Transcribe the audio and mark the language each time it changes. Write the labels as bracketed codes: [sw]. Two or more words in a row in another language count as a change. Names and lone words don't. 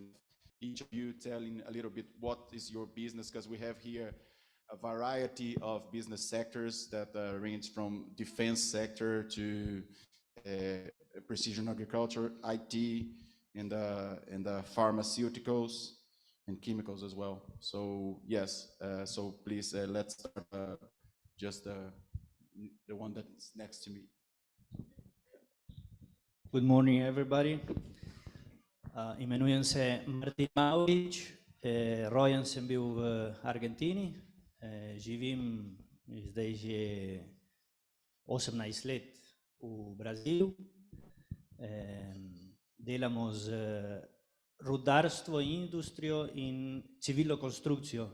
[en] Each of you telling a little bit what is your business, because we have here a variety of business sectors that range from defense sector to precision agriculture, IT, and pharmaceuticals and chemicals as well. So yes, so please let's start just the one that's next to me. Good morning, everybody. [sl] Imenujem se Martin Maulić, rojen sem bil v Argentini, živim zdaj že 18 let v Brazilu. Delamo z rudarstvo, industrijo in civilno konstrukcijo.